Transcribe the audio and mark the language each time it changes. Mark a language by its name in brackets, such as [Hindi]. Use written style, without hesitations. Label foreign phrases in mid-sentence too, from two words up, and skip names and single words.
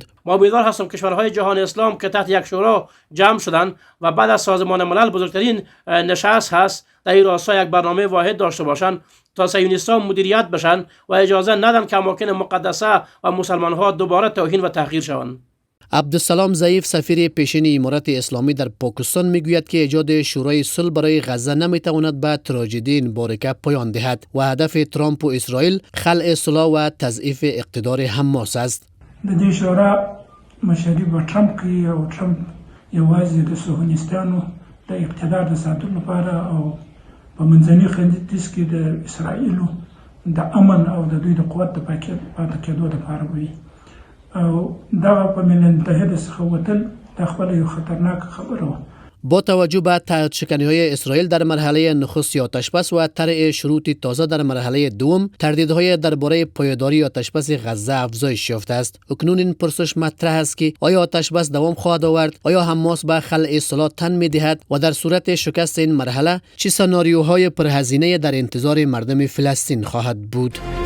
[Persian] ما امیدوار هستم کشورهای جهان اسلام که تحت یک شورا جمع شدند و بعد از سازمان ملل بزرگترین نشست هست در این راستا یک برنامه واحد داشته باشند تا صهیونیست‌ها مدیریت بشن و اجازه ندن که اماکن مقدسه و مسلمان‌ها دوباره توهین و تحقیر شوند. عبدالسلام ضعیف سفیر پیشین امارات اسلامی در پاکستان میگوید که ایجاد شورای صلح برای غزه نمیتواند به تراژدی این بارکه پایان دهد و هدف ترامپ و اسرائیل خلع صلح و تضعیف اقتدار حماس است. [Pashto] د دې شورا مشري به ټرمپ کوي او ټرمپ یوازې د صهیونیستانو د اقتدار د ساتلو لپاره او په منځني ختیځ کې د اسرائیلو د امن او د دوی د قوت د پاتې کېدو لپاره وي او دغه په ملل متحد څخه وتل د خپله یو خطرناک خبره وه. [Persian] با توجه به تعهد شکنی های اسرائیل در مرحله نخست آتشبس و طرح شروط تازه در مرحله دوم، تردیدهای درباره پایداری آتشبس غزه افزایش یافته است. اکنون این پرسش مطرح است که آیا آتشبس دوام خواهد آورد؟ آیا حماس به خلع صلح تن می‌دهد و در صورت شکست این مرحله چه سناریوهای پرهزینه در انتظار مردم فلسطین خواهد بود؟